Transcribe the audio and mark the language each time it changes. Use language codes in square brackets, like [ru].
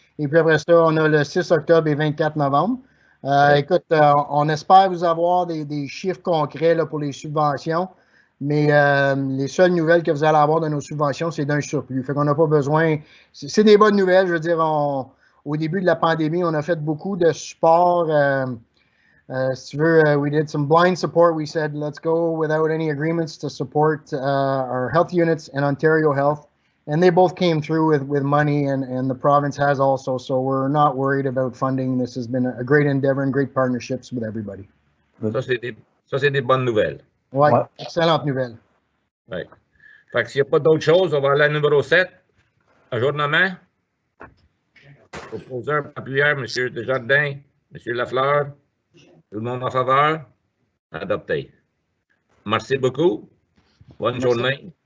[fr] Et puis après ça, on a le 6 octobre et 24 novembre. Écoute, on espère vous avoir des chiffres concrets là, pour les subventions, mais les seules nouvelles que vous allez avoir de nos subventions, c'est d'un surplus. Fait qu'on n'a pas besoin. C'est des bonnes nouvelles. Je veux dire, au début de la pandémie, on a fait beaucoup de support. Si tu veux, [en] we did some blind support. We said, let's go without any agreements to support our health units and Ontario Health. And they both came through with money, and the province has also. So we're not worried about funding. This has been a great endeavor and great partnerships with everybody. [fr] Ça, c'est des bonnes nouvelles. Ouais, excellente nouvelle. Ouais. Fait que s'il n'y a pas d'autre chose, on va aller à numéro 7. Ajournement. Proposeur, appuyeur, M. Desjardins, M. Lafleur. Tout le monde en faveur? Adopté. Merci beaucoup. Bonne journée.